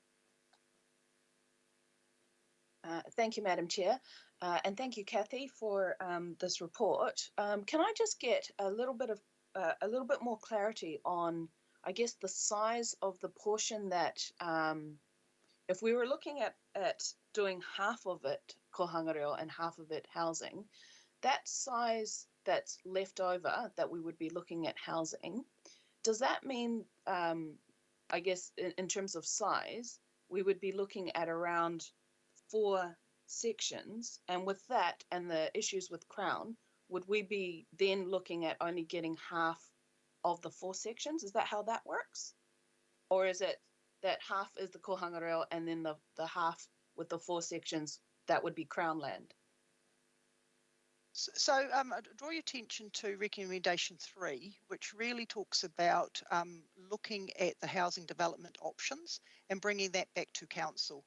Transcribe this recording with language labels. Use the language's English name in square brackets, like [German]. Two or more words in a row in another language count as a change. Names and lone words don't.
[English] Thank you, Madam Chair, and thank you, Kathy, for this report. Can I just get a little bit more clarity on, I guess, the size of the portion that, if we were looking at doing half of it [Māori] kohanga reo [English] and half of it housing, that size that's left over that we would be looking at housing, does that mean, I guess, in terms of size, we would be looking at around 4 sections? And with that and the issues with Crown, would we be then looking at only getting half of the 4 sections? Is that how that works? Or is it that half is the [Māori] kohanga reo [English] and then the half with the 4 sections, that would be Crown land? So draw your attention to recommendation 3, which really talks about looking at the housing development options and bringing that back to council.